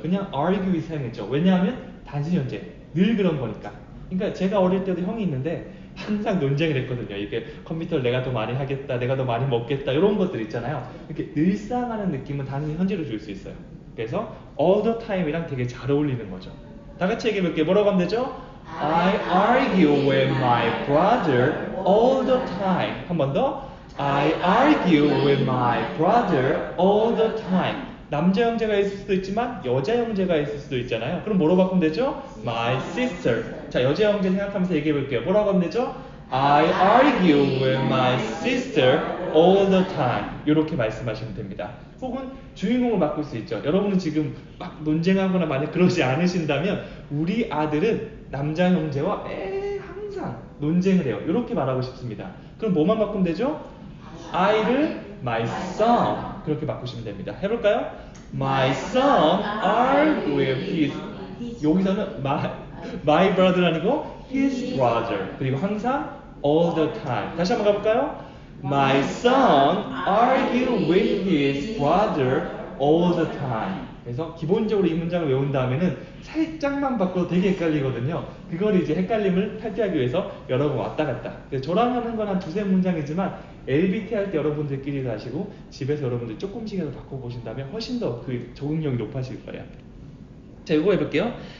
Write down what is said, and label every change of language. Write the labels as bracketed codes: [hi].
[ko] 그냥 argue with 사용했죠. 왜냐하면 단순 현재 늘 그런 거니까. 그러니까 제가 어릴 때도 형이 있는데 항상 논쟁을 했거든요. 이게 컴퓨터를 내가 더 많이 하겠다, 내가 더 많이 먹겠다 이런 것들 있잖아요. 이렇게 늘상하는 느낌은 당연히 현재로 줄 수 있어요. 그래서 [en] all the time [ko] 이랑 되게 잘 어울리는 거죠. 다 같이 얘기해 볼게요. 뭐라고 하면 되죠? [en] I argue with my brother all the time. [ko] 한 번 더. [en] I argue with my brother all the time. [ko] 남자 형제가 있을 수도 있지만 여자 형제가 있을 수도 있잖아요. 그럼 뭐로 바꾸면 되죠? [en] My sister. [ko] 자, 여자 형제 생각하면서 얘기해 볼게요. 뭐라고 하면 되죠? [en] I argue with my sister all the time. [ko] 이렇게 말씀하시면 됩니다. 혹은 주인공을 바꿀 수 있죠. 여러분은 지금 막 논쟁하거나 만약 그러지 않으신다면 우리 아들은 남자 형제와 항상 논쟁을 해요. 이렇게 말하고 싶습니다. 그럼 뭐만 바꾸면 되죠? I를 [en] my son [ko] 그렇게 바꾸시면 됩니다. 해볼까요? [en] My son argue with his. [ko] 여기서는 [en] my brother [ko] 아니고 [en] his brother. [ko] 그리고 항상 [en] all the time. [ko] 다시 한번 가볼까요? [en] My son argue with his brother all the time. [ko] 그래서 기본적으로 이 문장을 외운 다음에는 살짝만 바꿔도 되게 헷갈리거든요. 그걸 이제 헷갈림을 탈피하기 위해서 여러 번 왔다 갔다. 저랑 하는 건 한 두세 문장이지만 LBT 할 때 여러분들끼리도 하시고 집에서 여러분들 조금씩이라도 바꿔보신다면 훨씬 더 그 적응력이 높아질 거예요. 자, 이거 해볼게요.